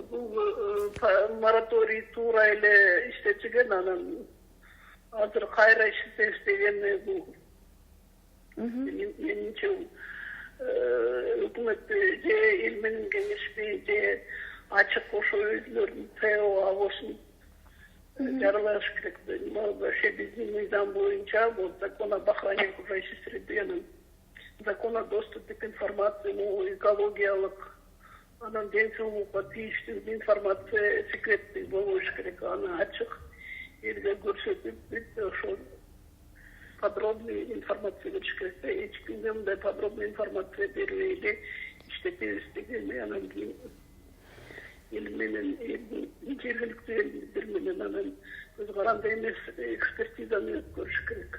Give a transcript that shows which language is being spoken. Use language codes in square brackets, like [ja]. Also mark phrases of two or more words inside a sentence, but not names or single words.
[ky] Бул мораторий туура эле иштетилген, анан азыр кайра иштетебиз деген бул менимче өкмөт же эл менен кеңешпей, же ачык ошо өзүлөрүнүн ТО абосун жарыяш керек. [ru] Вообще [ky] биздин мыйзам боюнча [ru] закон об охране окружающей среды, закон о доступе к информации, [ky] экологиялык, анан ден соолукка тийиштүү информация секретный болуш керек, аны ачык элге көрсөтүп, ошол [ru] подробный информация [ky] бериш керек. Эч кимге мындай [ru] подробный информация [ky] бербей эле иштетебиз деген, анан кийин эл менен жергиликтүү элдер менен анан көз каранды эмес экспертизаны өткөрүш керек.